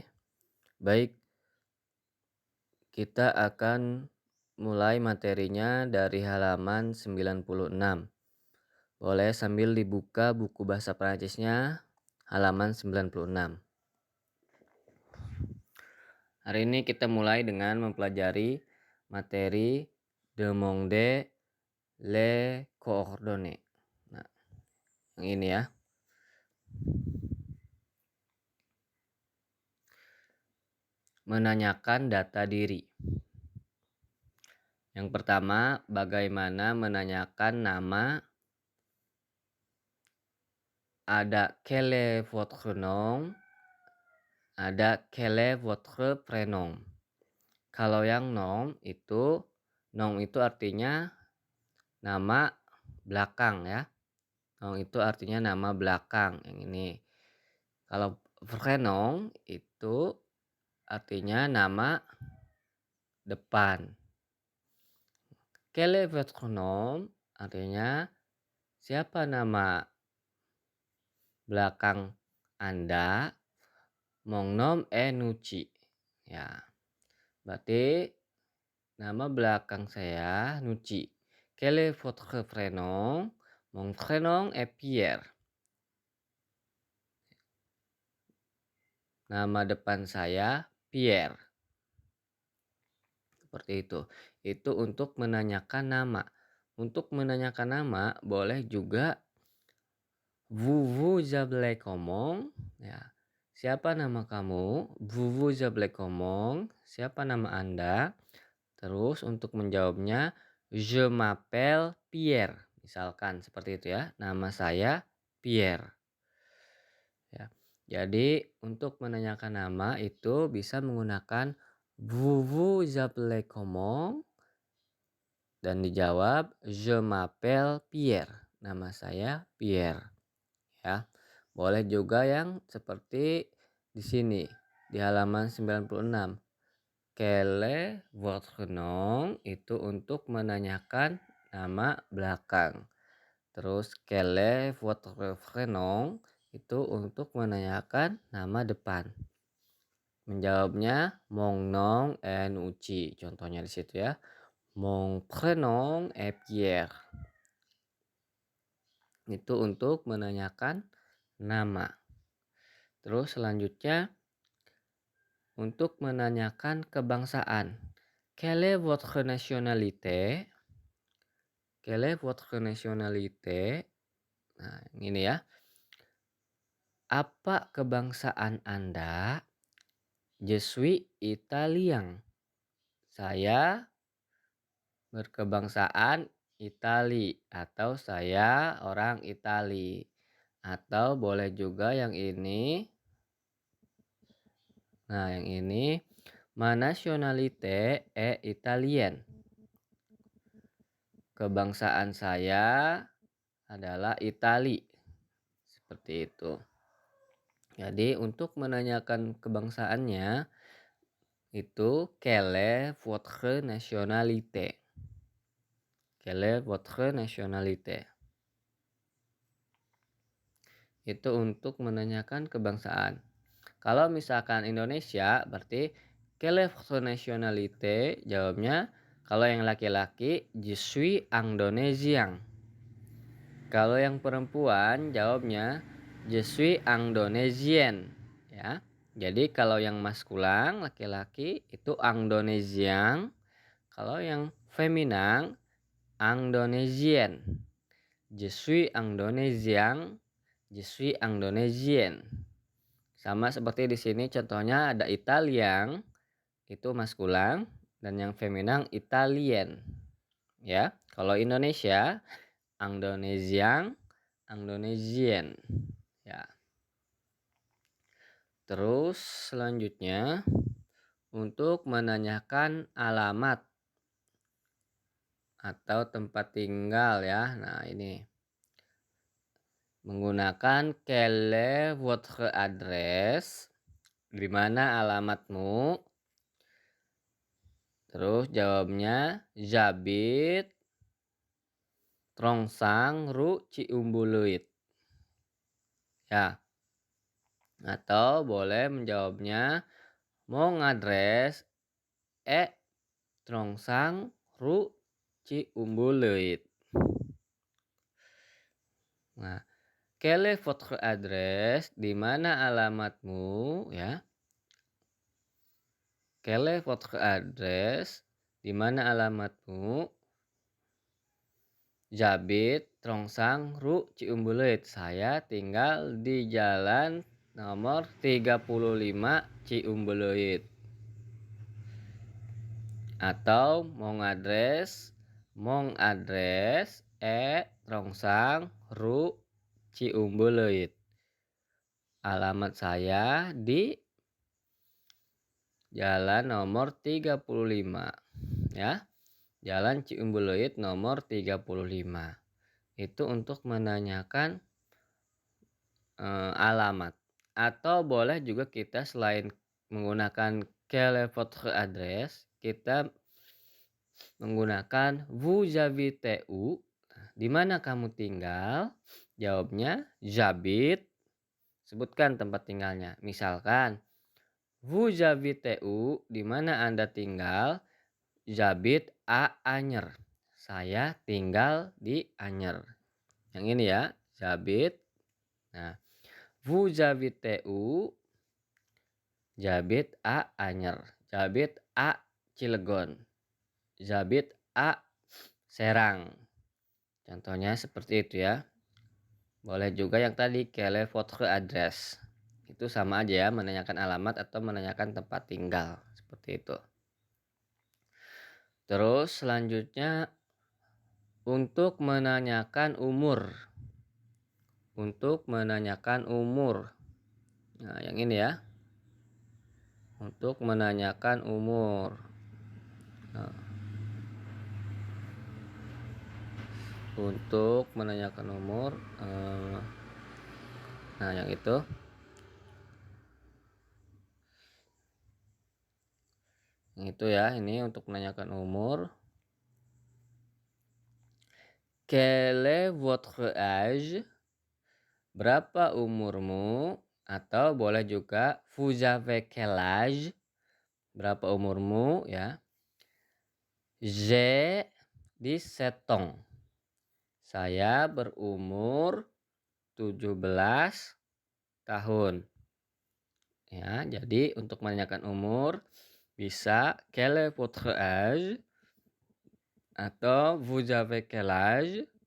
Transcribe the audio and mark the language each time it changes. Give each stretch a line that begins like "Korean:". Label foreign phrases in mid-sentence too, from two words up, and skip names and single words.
Indonesian: Baik, kita akan mulai materinya dari halaman 96. Boleh sambil dibuka buku bahasa Perancisnya halaman 96. Hari ini kita mulai dengan mempelajari materi
French: demander les coordonnées.
Indonesian: Nah, yang ini ya. Menanyakan data diri. Yang pertama, bagaimana menanyakan nama.
French: Ada quel est votre nom? Ada quel est votre prénom?
Indonesian: Kalau yang nom itu artinya nama belakang ya. Nom itu artinya nama belakang yang ini. Kalau prénom itu artinya nama depan.
French: Quel est votre nom?
Indonesian: Artinya siapa nama belakang Anda?
French: Mon nom est Nuci.
Indonesian: Ya, berarti nama belakang saya Nuci.
French: Quel est votre prénom? Mon prénom est Pierre.
Indonesian: Nama depan saya Pierre. Seperti itu. Itu untuk menanyakan nama. Untuk menanyakan nama boleh juga
French: vous appelez comment?
Indonesian: Ya. Siapa nama kamu?
French: Vous appelez comment?
Indonesian: Siapa nama Anda? Terus untuk menjawabnya
French: je m'appelle Pierre.
Indonesian: Misalkan seperti itu ya. Nama saya Pierre. Ya. Jadi untuk menanyakan nama itu bisa menggunakan
French: vous appelez comment
Indonesian: dan dijawab
French: je m'appelle Pierre.
Indonesian: Nama saya Pierre. Ya. Boleh juga yang seperti di sini di halaman 96.
French: Quel est votre nom?
Indonesian: Itu untuk menanyakan nama belakang.
French: Terus quel est votre prénom?
Indonesian: Itu untuk menanyakan nama depan.
French: Menjawabnya mon nom est Nuci.
Indonesian: Contohnya di situ ya.
French: Mon prénom est Pierre.
Indonesian: Itu untuk menanyakan nama. Terus selanjutnya untuk menanyakan kebangsaan.
French: Quelle est votre nationalité? Quelle est votre nationalité?
Indonesian: Nah, ini ya. Apa kebangsaan Anda?
French: Je suis italien.
Indonesian: Saya berkebangsaan Itali atau saya orang Itali. Atau boleh juga yang ini. Nah, yang ini
French: ma nationalité est italienne.
Indonesian: Kebangsaan saya adalah Itali. Seperti itu. Jadi untuk menanyakan kebangsaannya itu
French: quelle est votre nationalité? Quelle est votre nationalité?
Indonesian: Itu untuk menanyakan kebangsaan. Kalau misalkan Indonesia berarti
French: quelle est votre nationalité?
Indonesian: Jawabnya kalau yang laki-laki
French: je suis indonésien.
Indonesian: Kalau yang perempuan jawabnya
French: je suis indonesienne
Indonesian: ya. Jadi kalau yang maskulang laki-laki itu indonesian. Kalau yang feminan indonesienne.
French: Je suis indonésien. Je suis indonesienne.
Indonesian: Sama seperti di sini contohnya ada Italian itu maskulang dan yang feminan Italien. Ya, kalau Indonesia Indonesian, Indonesian. Ya. Terus selanjutnya untuk menanyakan alamat. atau tempat tinggal ya. Nah, ini menggunakan
French: quelle est votre adresse,
Indonesian: di mana alamatmu? Terus jawabnya
French: j'habite Trongsang Ru Ciumbuluit.
Indonesian: Ya, atau boleh menjawabnya
French: mon adresse est Trongsang Ru Ciumbuluit. Nah, quelle est votre adresse?
Indonesian: Di mana alamatmu ya?
French: Quelle est votre adresse?
Indonesian: Di mana alamatmu?
French: J'habite Trongsang Ru Ciumbuluit.
Indonesian: Saya tinggal di jalan nomor 35 Ciumbuluit.
French: Atau mon adresse est Trongsang Ru Ciumbuluit.
Indonesian: Alamat saya di jalan nomor 35 ya. Jalan Ciumbuluit nomor 35. Itu untuk menanyakan alamat. Atau boleh juga kita selain menggunakan
French: quelle est votre adresse,
Indonesian: kita menggunakan
French: vous habitez où?
Indonesian: Di mana kamu tinggal? Jawabnya j'habite. Sebutkan tempat tinggalnya.
French: Misalkan vous habitez où?
Indonesian: Di mana Anda tinggal?
French: J'habite à Anyer.
Indonesian: Saya tinggal di Anyer. Yang ini ya,
French: j'habite. Nah, vous habitez où? J'habite à Anyer. J'habite à Cilegon. J'habite à Serang.
Indonesian: Contohnya seperti itu ya. Boleh juga yang tadi
French: quelle est votre adresse.
Indonesian: Itu sama aja ya, menanyakan alamat atau menanyakan tempat tinggal. Seperti itu. Terus selanjutnya untuk menanyakan umur. Untuk menanyakan umur. Nah, yang ini ya. Untuk menanyakan umur. Nah, untuk menanyakan umur. Nah, yang itu. Yang itu ya, ini untuk menanyakan umur.
French: Quel est votre âge?
Indonesian: Berapa umurmu? Atau boleh juga
French: vous avez quel âge?
Indonesian: Berapa umurmu ya?
French: J'ai 17 ans.
Indonesian: Saya berumur 17 tahun. Ya, jadi untuk menanyakan umur bisa
French: quel est votre âge
Indonesian: atau
French: vous avez quel âge?